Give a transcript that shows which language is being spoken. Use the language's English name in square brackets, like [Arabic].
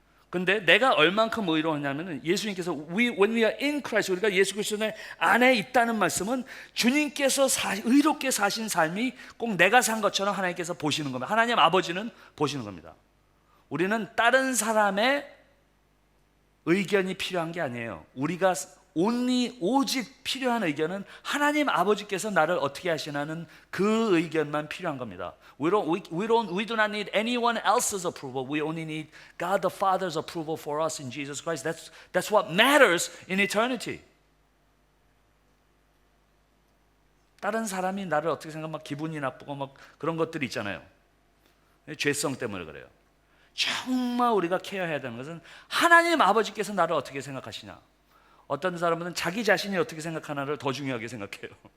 [Korean] 근데 내가 얼만큼 의로우냐면은 예수님께서 [English] when we are in Christ, [Korean] 우리가 예수 그리스도 안에 있다는 말씀은 주님께서 의롭게 사신 삶이 꼭 내가 산 것처럼 하나님께서 보시는 겁니다. 하나님 아버지는 보시는 겁니다. 우리는 다른 사람의 의견이 필요한 게 아니에요. 우리가 오직 필요한 의견은 하나님 아버지께서 나를 어떻게 하시나는 그 의견만 필요한 겁니다. [English] We do not need anyone else's approval. We only need God the Father's approval for us in Jesus Christ. That's what matters in eternity. [Korean] 다른 사람이 나를 어떻게 생각하면 막 기분이 나쁘고 막 그런 것들이 있잖아요. 죄성 때문에 그래요. 정말 우리가 케어해야 되는 것은 하나님 아버지께서 나를 어떻게 생각하시냐. 어떤 사람은 자기 자신이 어떻게 생각하나를 더 중요하게 생각해요.